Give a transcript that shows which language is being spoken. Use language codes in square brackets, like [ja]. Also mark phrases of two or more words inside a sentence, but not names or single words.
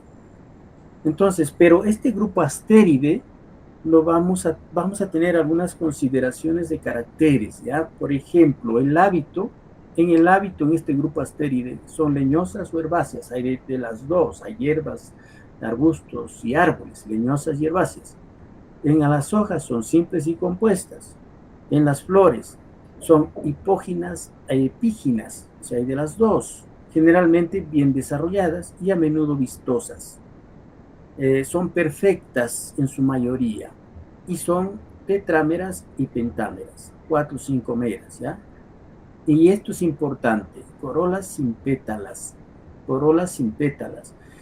[es] Entonces, pero este grupo astéride vamos a tener algunas consideraciones de caracteres, ¿ya? Por ejemplo, el hábito, en este grupo astéride, son leñosas o herbáceas, hay de las dos, hay hierbas, arbustos y árboles, leñosas y herbáceas. En las hojas son simples y compuestas, en las flores son hipóginas e epíginas, o sea, hay de las dos, generalmente bien desarrolladas y a menudo vistosas. Son perfectas en su mayoría y son tetrámeras y pentámeras, 4 o 5 meras, ¿ya? Y esto es importante, corolas sin pétalas, corolas sin pétalas.